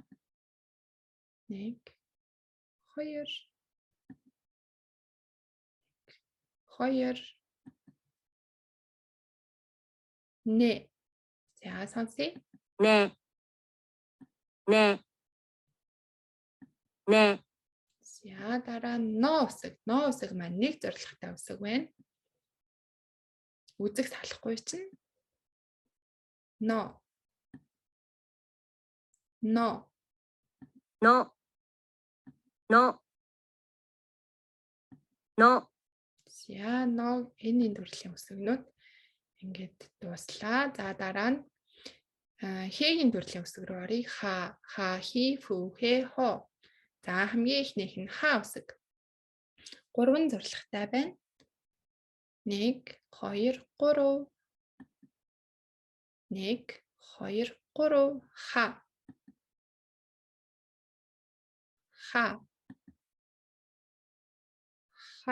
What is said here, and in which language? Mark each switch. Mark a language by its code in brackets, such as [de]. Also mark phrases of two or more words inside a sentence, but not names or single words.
[mn] 1 2 2 нэ. За сонсъё. [ja] ねねね [mn] За дараа нь но үсэг. Но үсэг маань нэг зорилготой үсэг байна. Үзэг салахгүй чинь [ja] の のののの [mn] за но энэ төрлийн үсгнүүд ингээд дуслаа. За дараа нь хэгийн төрлийн үсэг рүү оръё. [ja] は ひ ふ へ ほ. [mn] За хамгийн ихнийх нь ха үсэг. Гурван зорилготой байна. 1 2 3 1 2 3 [ja] は は は.